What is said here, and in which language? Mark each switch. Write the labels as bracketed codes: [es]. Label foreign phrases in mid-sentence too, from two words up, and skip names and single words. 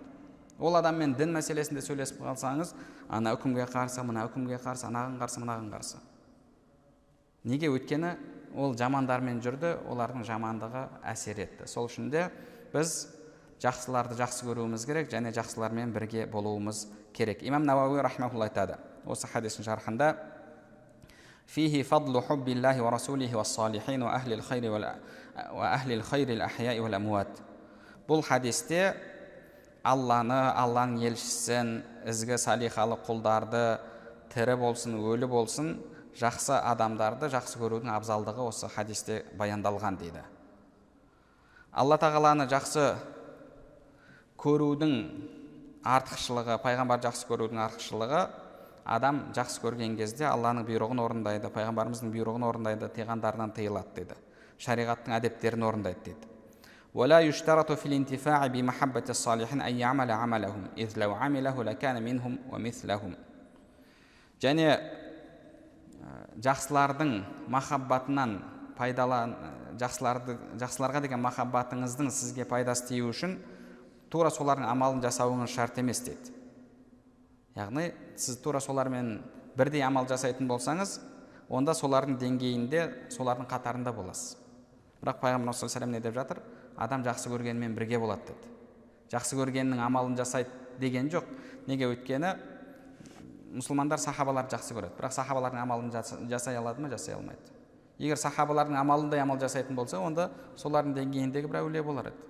[kk] Ол адаммен дін мәселесінде сөйлесіп қалсаңыз, ана үкімге қарсы, мына үкімге қарсы, анаған қарсы, мынаған қарсы. Неге? Өйткені ол жамандармен жүрді, олардың жамандығы әсер етті. Сол үшін де біз жақсыларды жақсы көруіміз керек және жақсылармен бірге болуымыз керек. Имам Науауи рахмаулла айтады осы хадистің шархында: [ar] «فيه فضل حب الله ورسوله والصالحين وأهل الخير الأحياء والأموات». [kk] Бұл хадисте Алланы, Алланың елшісін, ізгі салихалы құлдарды, тірі болсын, өлі болсын, жақсы адамдарды жақсы көрудің абзалдығы осы хадисте баяндалған дейді. Алла тағаланы жақсы көрудің артықшылығы, пайғамбар жақсы көрудің артықшылығы, адам жақсы көрген кезде Алланың бұйрығын орындайды, пайғамбарымыздың бұйрығын орындайды, тыйғандарынан тыйылады дейді. Шариғаттың әдептерін орындайды дейді. [ar] ولا يشترط في الانتفاع بمحبة الصالحين أن يعمل عملهم إذ لو عمله لكان منهم ومثلهم. [kk] Және жақсылардың махаббатынан жақсыларға деген махаббатыңыздың сізге пайдасы тиюі үшін тура солардың амалын жасауыңыз шарт емес дейді. Яғни сіз тура солармен бірдей амал жасайтын болсаңыз, онда солардың деңгейінде, солардың қатарында боласыз. Бірақ пайғамбар [ar] صلى الله عليه وسلم [kk] не деп жатыр? Адам жақсы көргенмен бірге болады деді. Жақсы көргеннің амалын жасайды деген жоқ. Неге? Өйткені мұсылмандар сахабаларды жақсы көреді, бірақ сахабалардың амалын жасай алады ма? Жасай алмайды. Егер сахабалардың амалындай амал жасайтын болса, онда солардың деңгейіндегі бір әулие болар еді.